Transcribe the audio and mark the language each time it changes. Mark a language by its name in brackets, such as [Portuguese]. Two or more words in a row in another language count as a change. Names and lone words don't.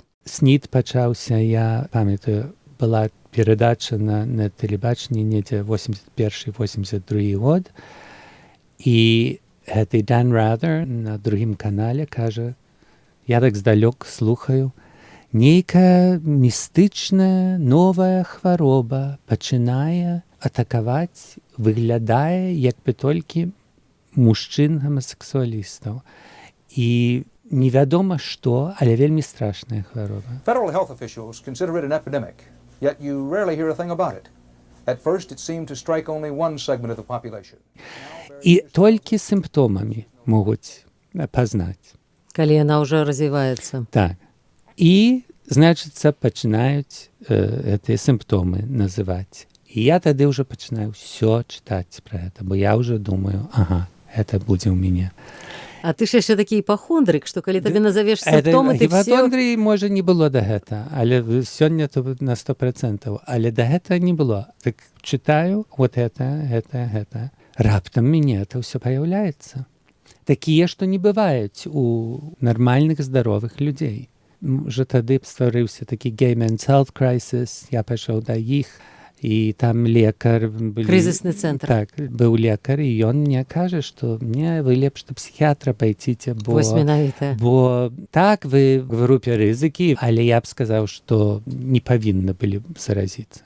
[Belarusian] СНІД пачаўся, я памятаю, была перадача на тэлебачанні недзе 81-82 год, і гэты Dan Rather на другім канале кажа, я так здалёк слухаю, нейкая містычная новая хвароба пачынае атакаваць, выглядае як бы толькі мужчын-гомасексуалістаў. І невядома што, але вельмі страшная хвароба. [English] Federal health officials consider it an epidemic, yet you rarely hear a thing about it. At first it seemed to strike only one segment of the population. [Belarusian] І толькі сімптомамі могуць пазнаць. Калі яна ўжо развіваецца. Так. І, значыцца, пачынаюць гэтыя сімптомы называць. І я тады ўжо пачынаю ўсё чытаць пра гэта, бо я ўжо думаю, ага, гэта будзе ў мяне. А ты ж яшчэ такі іпахондрык, што калі табе назавеш сімптомы, ты все... Іпахондрыі, можа, не было да гэта, але сёння то на 100%, але да гэта не было. Так чытаю, вот гэта. Раптам мяне это ўсё паяўляецца. Такія, што не бываюць у нармальных, здаровых людзей. Уже тады стварыўся такі [English] gay men's health crisis, [Belarusian] я пайшоў да іх, і там лекар... Крызісны цэнтр. Так, быў лекар, і ён мне кажа, што мне вы лепш да псіхіатра пайціце, бо... Вось менавіта. Бо так, вы в групе рызыкі, але я б сказаў, што не павінны былі заразіцца.